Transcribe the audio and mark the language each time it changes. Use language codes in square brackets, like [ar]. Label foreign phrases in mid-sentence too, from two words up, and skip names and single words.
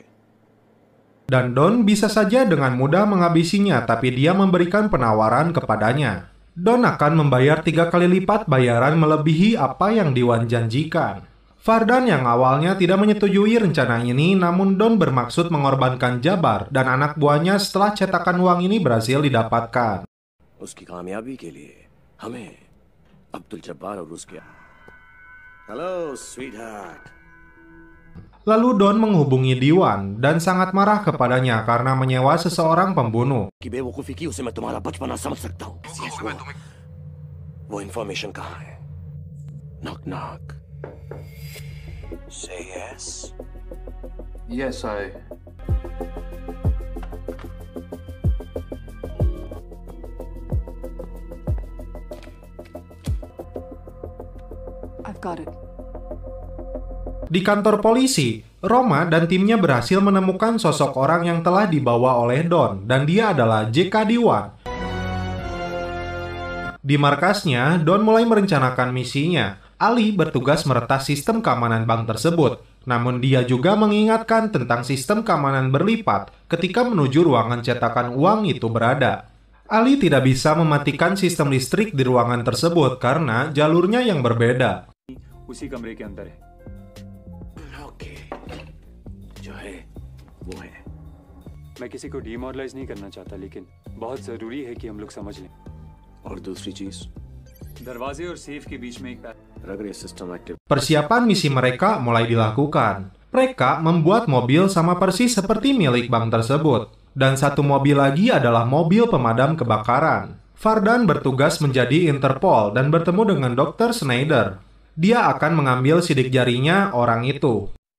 [id] Dan Don bisa saja dengan mudah menghabisinya, tapi dia memberikan penawaran kepadanya. Don akan membayar 3 kali lipat bayaran melebihi apa yang Diwan janjikan. Fardan yang awalnya tidak menyetujui rencana ini, namun Don bermaksud mengorbankan Jabbar dan anak buahnya setelah cetakan uang ini berhasil didapatkan. [hi] उसकी कामयाबी के लिए हमें अब्दुल जब्बार और उसके [en] hello sweetheart. [id] Lalu Don menghubungi Diwan dan sangat marah kepadanya karena menyewa seseorang pembunuh. [hi] कि बेवकूफी की उसे मैं तुम्हारा बचपना समझ सकता हूँ। वो इंफॉर्मेशन कहाँ है? [en] knock knock. Say yes. Yes, I've got it. [id] Di kantor polisi, Roma dan timnya berhasil menemukan sosok orang yang telah dibawa oleh Don, dan dia adalah J.K. Diwan. Di markasnya, Don mulai merencanakan misinya. Ali bertugas meretas sistem keamanan bank tersebut, namun dia juga mengingatkan tentang sistem keamanan berlipat ketika menuju ruangan cetakan uang itu berada. Ali tidak bisa mematikan sistem listrik di ruangan tersebut karena jalurnya yang berbeda. [hi] उसी कमरे के अंदर है। ओके, जो है वो है। मैं किसी को डीमोरलाइज नहीं करना चाहता, लेकिन बहुत जरूरी है कि हम लोग समझ लें। और दूसरी चीज, दरवाजे और सेफ के बीच में एक अगर ये [en] system active. [id] Persiapan misi mereka mulai dilakukan. Mereka membuat mobil sama persis seperti milik bank tersebut. Dan satu mobil lagi adalah mobil pemadam kebakaran. Fardan bertugas menjadi Interpol dan bertemu dengan Dr. Schneider. Dia akan mengambil sidik jarinya orang itu.